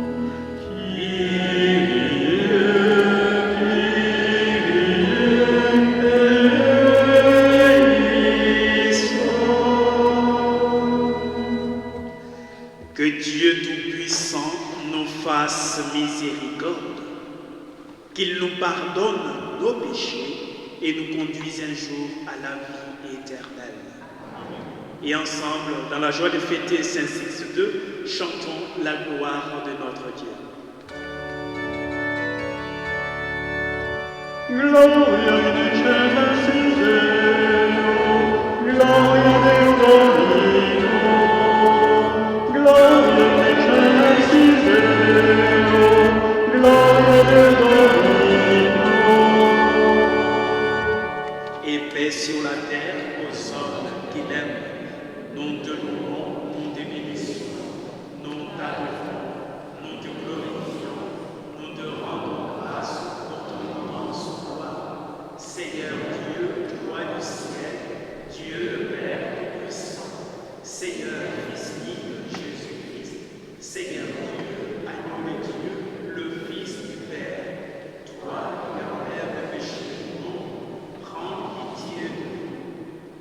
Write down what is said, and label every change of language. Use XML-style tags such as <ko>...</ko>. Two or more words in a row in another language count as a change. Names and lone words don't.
<fr>Que Dieu Tout-Puissant nous fasse miséricorde, qu'il nous pardonne nos péchés et nous conduise un jour à la vie éternelle. Et ensemble, dans la joie de fêter Saint Six II, chantons la gloire de notre Dieu.</fr> <la>Gloria in excelsis Deo, Gloria Deo Domino, Gloria in excelsis Deo, Gloria Deo Domino.</la> <fr>Et paix sur la terre aux hommes qu'il aime. Nous te louons, nous te bénissons, nous t'adorons, nous te glorifions, nous te rendons grâce pour ton immense gloire. Seigneur Dieu, toi du ciel, Dieu le Père Tout-Puissant, Seigneur Fils unique Jésus-Christ, Seigneur Dieu, agneau de Dieu, le Fils du Père, toi qui enlèves le péché du monde, prends pitié de nous.</fr>